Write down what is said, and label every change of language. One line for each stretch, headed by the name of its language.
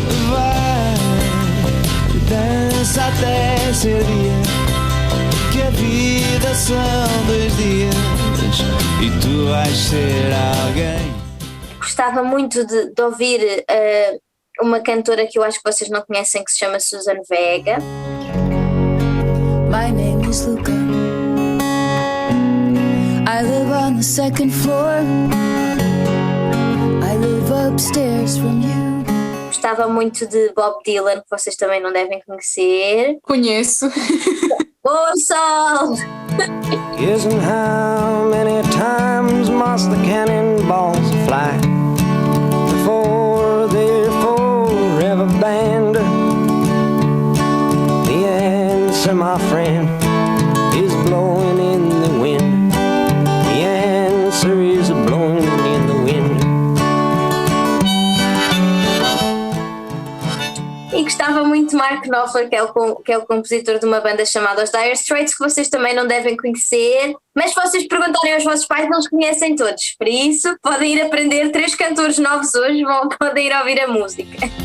Portuguese: Vai, dança até ser dia, que a vida são 2 dias e tu vais ser alguém. Gostava muito de ouvir uma cantora que eu acho que vocês não conhecem que se chama Suzanne Vega.
English: My name is Luca. I live on the second floor. I live upstairs from you.
Portuguese: Gostava muito de Bob Dylan, que vocês também não devem conhecer. Conheço. Ô Sol!
English: Isn't how many times must the cannonballs fly before they're forever banned? The answer, my friend, is blowing in the wind. The answer is blowing in the wind.
Portuguese: E gostava muito de Mark Knopfler, que é o compositor de uma banda chamada Os Dire Straits, que vocês também não devem conhecer, mas se vocês perguntarem aos vossos pais, eles conhecem todos. Por isso, podem ir aprender 3 cantores novos hoje, podem ir ouvir a música.